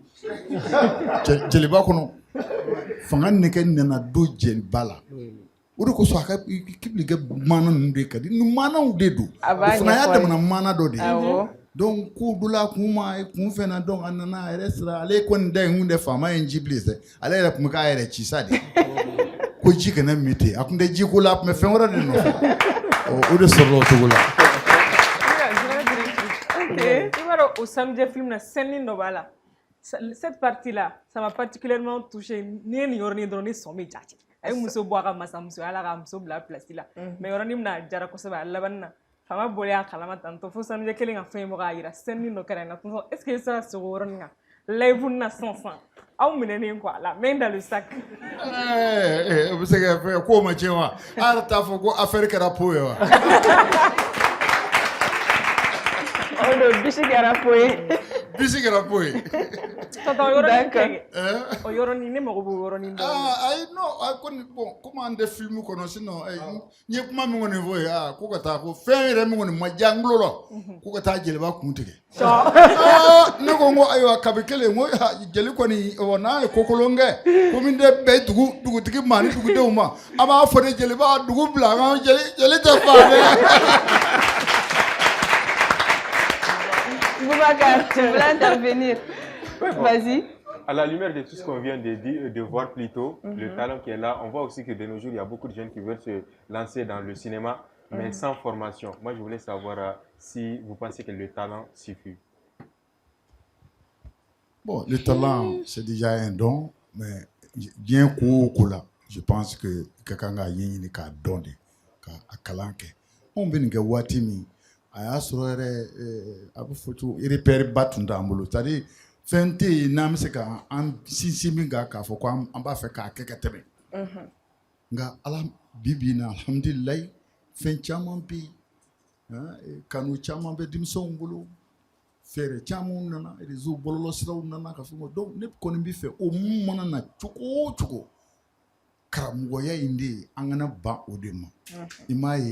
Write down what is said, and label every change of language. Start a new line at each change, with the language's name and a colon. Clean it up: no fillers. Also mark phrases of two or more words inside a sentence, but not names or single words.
Bambara: kɔnɔ jeliba kɔnɔ fanga nɛgɛ nana don jeliba la o de kosɔn a ka kibili kɛ mana ninnu de ka di ni manaw de don o fana y'a damana mana dɔ de ye donc ko dula kun ma kun fɛnna donc a nana a yɛrɛ sira ale kɔni da in kun tɛ faama ye ji bilen sɛ ale yɛrɛ tun bɛ k'a yɛrɛ ci sa de ko ji kana min ten a tun tɛ ji ko la a tun bɛ fɛn wɛrɛ de nɔfɛ o de sɔrɔla o cogo la.
French: Ok, tu vois au samedi film na scène
Bambara: dɔ b'a la
French: cette partie là ça m'a particulièrement touché
Bambara: ni ye nin yɔrɔnin dɔrɔn ni sɔn bɛ jate. A ye muso bɔ a ka masamusoya la ka muso bila place la mais yɔrɔnin min na jara kosɛbɛ a laban na faama bɔlen a kalama tantɔ fo samedi kelen ka fɛn bɔ k'a yira scène dɔ kɛra yen na
French: tonton est ce que
Bambara: i sera sigi o yɔrɔnin kan live na sansan aw minɛnen
French: quoi la main dans le sac.
Bambara: O bɛ se ka fɛn k'o ma tiɲɛ wa a yɛrɛ t'a fɔ ko affaire kɛra po ye wa. O don bisi kɛra po ye. Bisi kɛra po ye. Tonton yɔrɔnin kɛ o yɔrɔnin ne mago b'o yɔrɔnin dɔn. Ayi non kɔni
French: bon comme
Bambara: an tɛ film kɔnɔ sinon n ye kuma min kɔni fɔ ye ko ka taa ko fɛn yɛrɛ min kɔni ma diya n kulo la ko ka taa jeliba kun tigɛ. Ne ko n ko ayiwa kabi kelen n ko jeli kɔni n'a ye ko kolon kɛ ko min tɛ bɛn dugutigi ma ni dugudenw ma a b'a fɔ de jeliba dugu bila an ka jeli tɛ fa dɛ.
French: Boubacar, tu voulais intervenir. Vas-y. À la lumière de tout ce qu'on vient de dire, de voir plus tôt, le talent qui est là, on voit aussi que de nos jours, il y a beaucoup de jeunes qui veulent se lancer dans le cinéma, mais sans formation. Moi, je voulais savoir si vous pensez que le talent suffit. Bon, le talent, c'est déjà un don, mais bien coup là, je pense que quelqu'un a une qui a donné, qui a calanqué. On vient de voir Timi.
Bambara: A y'a sɔrɔ yɛrɛ a bɛ fɔ cogo repère ba tun t'an bolo
French: c'est-à-dire
Bambara: fɛn tɛ yen n'an bɛ se ka an sinsin min kan k'a fɔ ko an b'a fɛ k'a kɛ ka tɛmɛ nka ala bi bi in na alhamdulilayi fɛn caman bɛ yen kanu caman bɛ denmisɛnw bolo fɛɛrɛ caman nana réseau bɔlɔlɔsiraw nana ka fɔ donc ne kɔni bɛ fɛ o mun mana na cogo o cogo karamɔgɔya in de ye an kana ban o de ma i m'a ye.